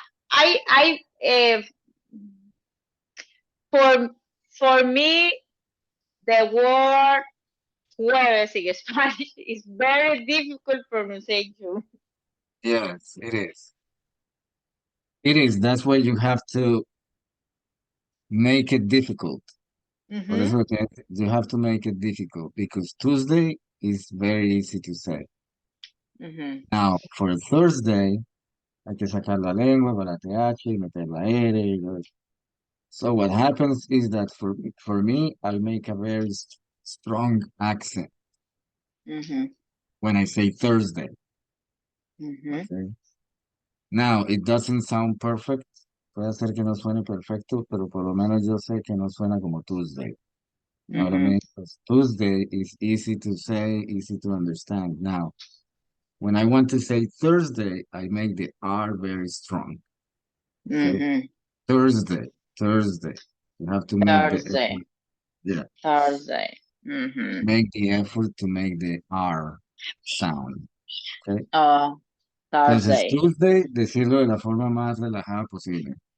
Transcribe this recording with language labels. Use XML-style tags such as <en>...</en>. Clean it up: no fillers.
<en>I for for me the word jueves in Spanish is very difficult pronunciation. Yes, it is. It is. That's why you have to make it difficult.</en> <es>Por Mm-hmm. eso que</es> <en>you have to make it difficult because Tuesday is very easy to say. Mm-hmm.</en> <es>Now, for Thursday, hay que sacar la lengua para la TH y meter la R y todo eso.</es> <en>So what happens is that for me, I make a very strong accent Mm-hmm. when I say Thursday. Mm-hmm. Okay. Now, it doesn't sound perfect.</en> <es>Puede ser que no suene perfecto, pero por lo menos yo sé que no suena como Tuesday.</es> <en>You know what I Mm-hmm. mean? 'Cause Tuesday is easy to say, easy to understand. Now, when I want to say Thursday, I make the R very strong. Okay. Mm-hmm. Thursday, Thursday. You have to make the Thursday. effort. Yeah. Thursday. Mm-hmm. Make the effort to make the R sound. Okay. Oh,</en> <es>Entonces,</es> <en>Thursday.</en> <es>Tuesday, decirlo de la forma más relajada posible.</es>